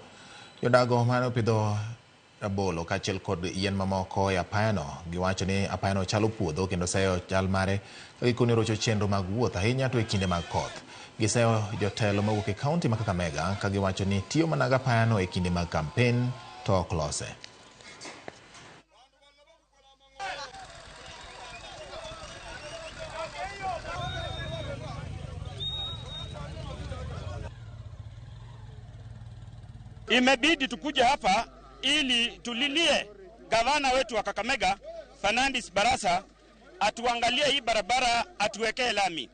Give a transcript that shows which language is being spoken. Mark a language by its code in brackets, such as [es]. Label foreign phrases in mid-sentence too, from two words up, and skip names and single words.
[luo] Jodago mane opidho rabolo kaachiel kod yien mamoko e apayano giwacho ni apayano chalo puodho kendo seyo chal mare ka gikoni rocho chenro mag wuoth ahinya to e kinde mag koth. Giseyo jotelo mawuok e kaunti ma Kakamega ka giwacho ni tiyo mana gi apayano e kinde mag kampen to ok lose. [sw] Imebidi tukuja hapa ili tulilie gavana wetu wa Kakamega Fernandes Barasa atuangalie hii barabara, atuwekee lami.